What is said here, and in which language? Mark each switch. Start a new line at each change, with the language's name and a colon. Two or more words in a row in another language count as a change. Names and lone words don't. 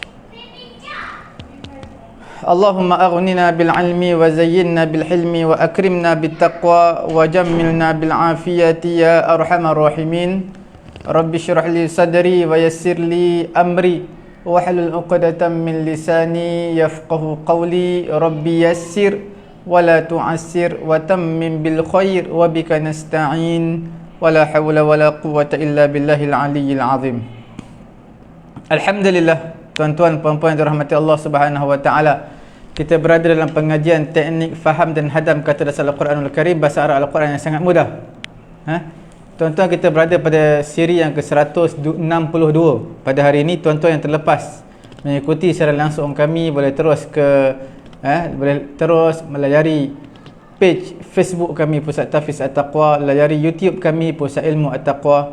Arabic: اللهم أغننا بالعلم وزيننا بالحلم وأكرمنا بالتقوى وجملنا بالعافية يا أرحم الراحمين. رب اشرح لي صدري ويسر لي أمري واحلل عقدة من لساني يفقهوا قولي. رب يسر ولا تعسر وتمم بالخير وبك نستعين ولا حول ولا قوة إلا بالله العلي العظيم.
Malay: Alhamdulillah, tuan-tuan puan-puan yang dirahmati
Arabic: الله سبحانه وتعالى,
Malay: kita berada dalam pengajian teknik faham dan hadam kata dasar Al-Quranul Karim, bahasa Arab Al-Quran yang sangat mudah. Tuan-tuan, kita berada pada siri yang ke-162 pada hari ini. Tuan-tuan yang terlepas mengikuti secara langsung kami boleh terus boleh terus melayari page Facebook kami Pusat Tahfiz At-Taqwa, layari YouTube kami Pusat Ilmu At-Taqwa.